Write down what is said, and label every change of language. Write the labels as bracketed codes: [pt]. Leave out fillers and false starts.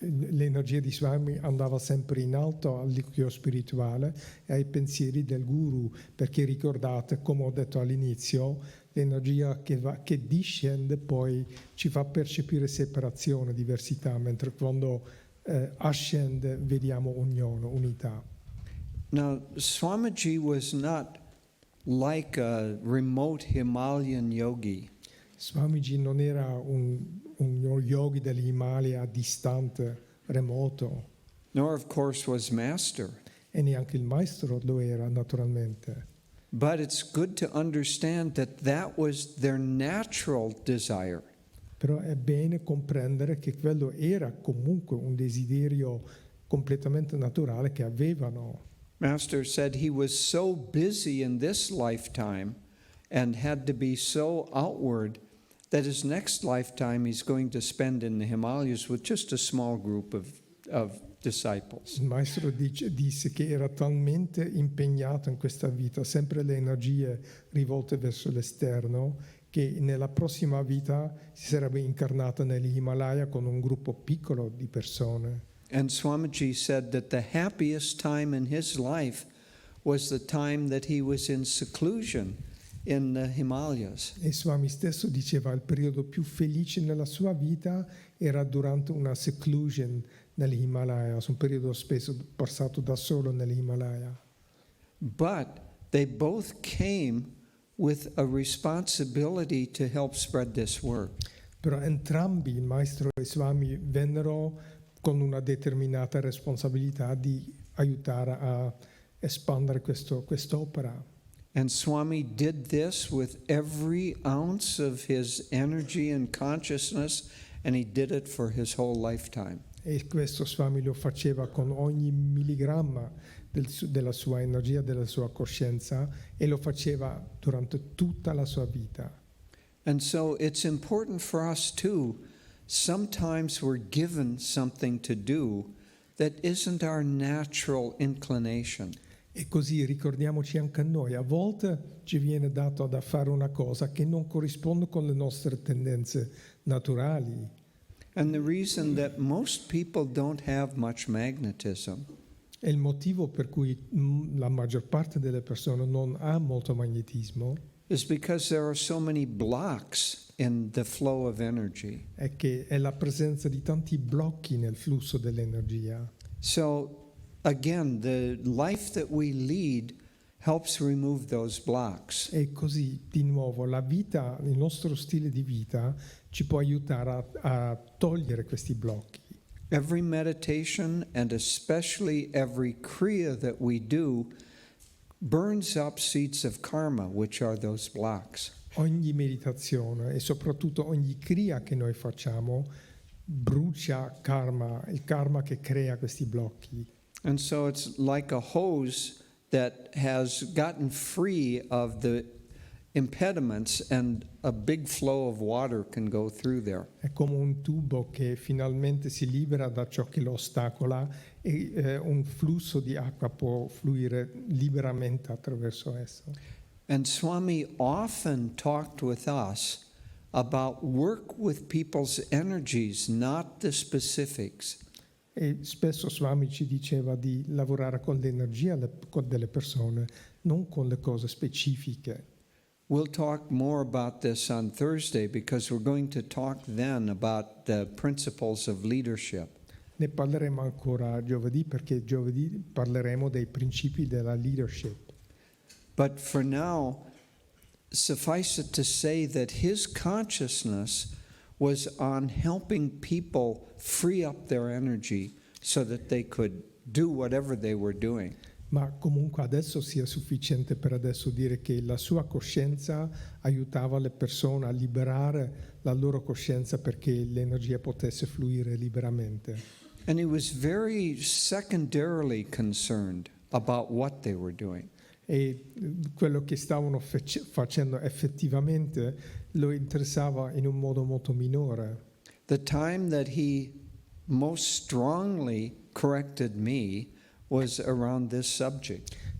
[it] L'energia di Swami andava sempre in alto all'occhio spirituale e ai pensieri del Guru, perché ricordate, come ho detto all'inizio, l'energia che discende poi ci fa percepire separazione, diversità, mentre quando ascende vediamo unione, unità. [en] Now, Swamiji was not like a remote Himalayan yogi. [it] Swamiji non era uno yogi dell'Himalaya distante, remoto, [en] Nor, of course, was Master. [it] e neanche il maestro lo era naturalmente. [en] But it's good to understand that that was their natural desire. [it] Però è bene comprendere che quello era comunque un desiderio completamente naturale che avevano. [en] Master said he was so busy in this lifetime and had to be so outward that his next lifetime he's going to spend in the Himalayas with just a small group of disciples. [it] Il maestro disse che era talmente impegnato in questa vita, sempre le energie rivolte verso l'esterno, che nella prossima vita si sarebbe incarnato negli Himalaya con un gruppo piccolo di persone. [en] And Swamiji said that the happiest time in his life was the time that he was in seclusion in the Himalayas. [it] E Swami stesso diceva il periodo più felice nella sua vita era durante una seclusion negli Himalaya, un periodo spesso passato da solo negli Himalaya. [en] But they both came with a responsibility to help spread this work. [it] Però entrambi, il maestro e Swami, vennero con una determinata responsabilità di aiutare a espandere quest'opera. [en] And Swami did this with every ounce of his energy and consciousness, and he did it for his whole lifetime. [it] E questo Swami lo faceva con ogni milligramma della sua energia, della sua coscienza, e lo faceva durante tutta la sua vita. [en] And so it's important for us too. Sometimes we're given something to do that isn't our natural inclination. [it] E così ricordiamoci anche a noi, a volte ci viene dato da fare una cosa che non corrisponde con le nostre tendenze naturali. [en] And the reason that most people don't have much magnetism [it] E il motivo per cui la maggior parte delle persone non ha molto magnetismo [en] is because there are so many blocks in the flow of energy. [it] è che è la presenza di tanti blocchi nel flusso dell'energia. [en] So again, the life that we lead helps remove those blocks. [it] E così, di nuovo, la vita, il nostro stile di vita ci può aiutare a togliere questi blocchi. [en] Every meditation and especially every kriya that we do burns up seeds of karma, which are those blocks. [it] Ogni meditazione e soprattutto ogni kriya che noi facciamo brucia karma, il karma che crea questi blocchi. [en] And so it's like a hose that has gotten free of the impediments and a big flow of water can go through there. [it] È come un tubo che finalmente si libera da ciò che lo ostacola e un flusso di acqua può fluire liberamente attraverso esso. [en] And Swami often talked with us about work with people's energies, not the specifics. [it] E spesso Swami ci diceva di lavorare con l'energia delle persone, non con le cose specifiche. [en] We'll talk more about this on Thursday because we're going to talk then about the principles of leadership. [it] Ne parleremo ancora giovedì perché giovedì parleremo dei principi della leadership. [en] But for now, suffice it to say that his consciousness was on helping people free up their energy so that they could do whatever they were doing. [it] Ma comunque adesso sia sufficiente per adesso dire che la sua coscienza aiutava le persone a liberare la loro coscienza perché l'energia potesse fluire liberamente. [en] And he was very secondarily concerned about what they were doing. [it] E quello che stavano facendo effettivamente lo interessava in un modo molto minore. [en] The time that he most strongly corrected me was around this subject.